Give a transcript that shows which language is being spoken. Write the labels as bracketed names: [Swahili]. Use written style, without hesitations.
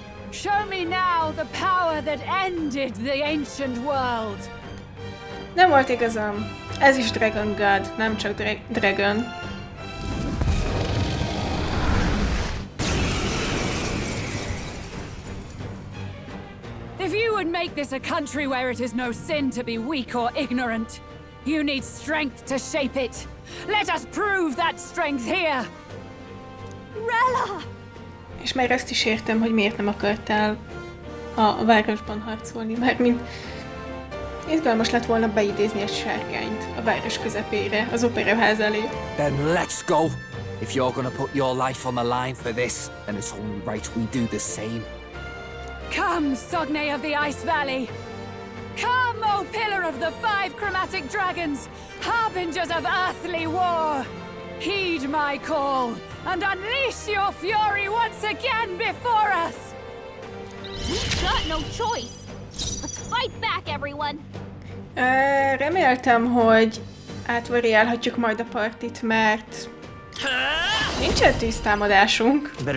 [English] Show me now the power that ended the ancient world. [Hungarian] Nem volt igazam. Ez is Dragon God, nem csak Dragon. [English] If you would make this a country where it is no sin to be weak or ignorant, you need strength to shape it. Let us prove that strength here. Rella! [Hungarian] És már ezt is értem, hogy miért nem akartál a városban harcolni, mármint izgalmas lett volna beidézni egy sárkányt a város közepére, az operaház elé. [English] Then let's go! If you're gonna put your life on the line for this, then it's only right we do the same. Come, Sogne of the Ice Valley! Come, O pillar of the 5 chromatic dragons, harbingers of earthly war! Heed my call, and unleash your fury once again before us! We've got no choice! Let's fight back, everyone! [Hungarian] Reméltem, hogy átvariálhatjuk majd a partit, mert nincsen tűztámadásunk.